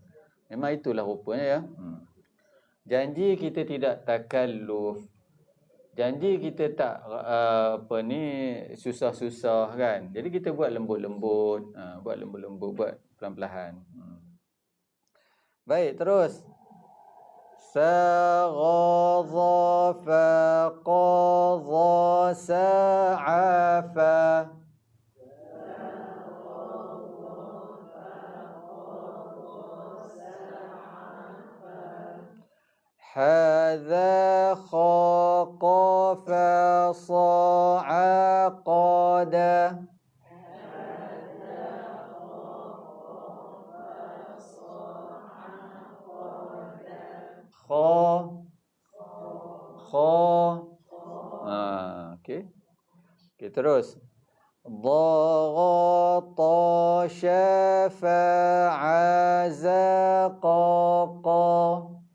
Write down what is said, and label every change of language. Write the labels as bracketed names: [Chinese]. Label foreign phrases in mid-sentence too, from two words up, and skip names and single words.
[Malay] Memang itulah rupanya ya. Janji kita tidak takalluf. Janji kita tak susah-susah kan. Jadi kita buat lembut-lembut. Buat lembut-lembut. Buat pelan-pelan. Baik, terus. [Arabic] Saghadha faqadha sa'afa. Hadza khaqafa sa'aqada. [Malay] Okey. Okey, terus. [Arabic] Dhaghata syafa'a zaqaqa.